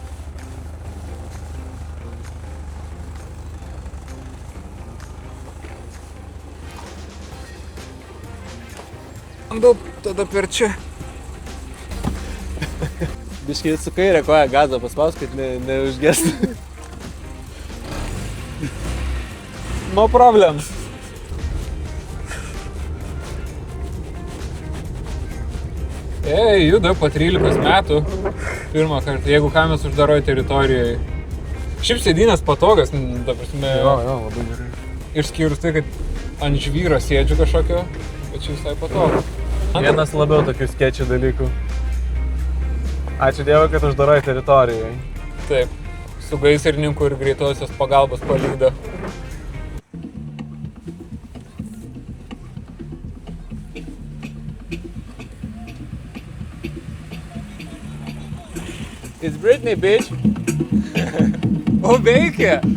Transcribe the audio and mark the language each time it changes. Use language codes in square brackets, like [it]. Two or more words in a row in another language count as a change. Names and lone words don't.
[lt] Bandau tada per čia. Biškį su kairė koja gazą paspaus, kad neužgestų. [en] No problems. [lt] Juda po 13 metų. Pirmą kartą, jeigu ką mes uždaroj teritorijoje. Šiaip sėdynės patogas, ta prasme. Jo, labai gerai. Išskyrus tai, kad ant žvyro sėdžiu kažkokio, bet čia visai patogu. Vienas labiau tokių skėčių dalykų. Ačiū Dievui, kad uždarai teritorijoje. Taip, su gaisrininku ir greitosios pagalbos palyda. [en] It's Britney, bitch! [lt] O, veikia!